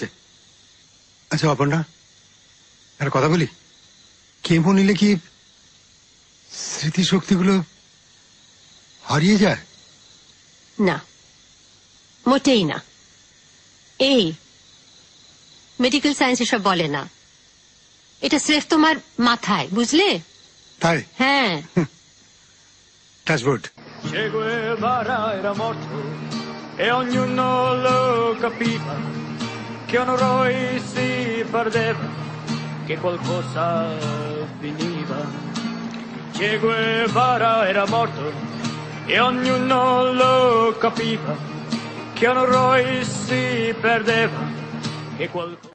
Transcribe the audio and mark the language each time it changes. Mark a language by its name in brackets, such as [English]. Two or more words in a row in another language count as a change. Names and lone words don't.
[Bangla] আচ্ছা অপর্ণা, একটা কথা বলি, কেমো নিলে কি স্মৃতিশক্তিগুলো হারিয়ে যায়? না, মোটেই না। এই [English] medical science [Bangla] এসব বলে না, এটা স্রেফ তোমার মাথায়, বুঝলে? তাই? হ্যাঁ। টাচবোর্ড। [Italian] Che Guevara era morto e ognuno lo capiva, che onore si perdeva, che qualcosa finiva. Che Guevara era morto e ognuno lo capiva, che onore si perdeva, che qualcosa...